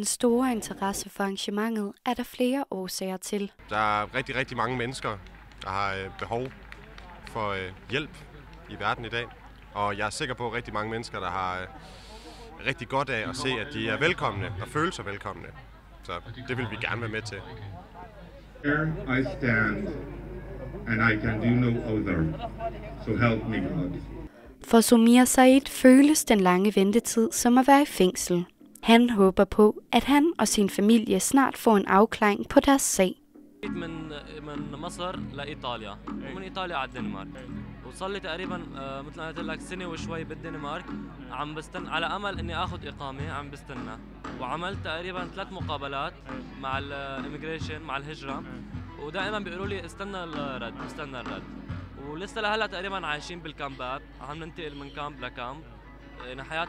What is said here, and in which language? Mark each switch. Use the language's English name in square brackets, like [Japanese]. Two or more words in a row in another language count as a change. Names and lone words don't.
[Danish] store interesse for arrangementet er der flere årsager til. Der er rigtig, rigtig mange mennesker, der har behov for hjælp i verden i dag, og jeg er sikker på, at rigtig mange mennesker, der har rigtig godt af at se, at de er velkomne og føler sig velkomne. Så det vil vi gerne være med til. [English] Here I stand, and I can do no other. So help me God. [Danish] For Soumir Said føles den lange ventetid som at være i fængsel. Han håber på, at han og sin familie snart får en afklaring på deres sag. [Arabic] من مصر لإيطاليا ومن إيطاليا على الدنمارك وصل لي تقريبا مثل ما قلت لك سنة وشوي بالدنمارك عم بستنى على أمل إني آخذ إقامة عم بستنى وعملت تقريبا 3 مقابلات مع الإميجريشن مع الهجرة ودائما بيقولوا لي استنى الرد ولسه لهلا تقريبا عايشين بالكامبات عم ننتقل من كامب لكامب يعني حياة